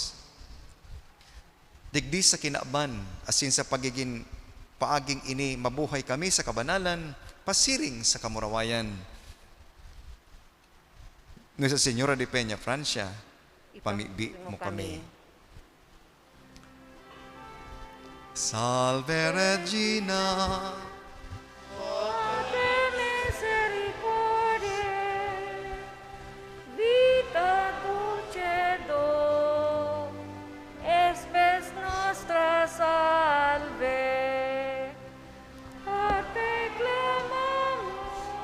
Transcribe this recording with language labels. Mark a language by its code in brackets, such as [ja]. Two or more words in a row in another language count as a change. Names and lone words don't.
[bik] Digdi sa kinaban, asin sa pagiging paaging ini, mabuhay kami sa kabanalan, pasiring sa kamurawayan. Ngayon sa Senyora de Peña, Francia, pamibi mo kami. [la] Salve Regina, Ave misericordiae, vita dulcedo, espes nostra salve, a te clamamos,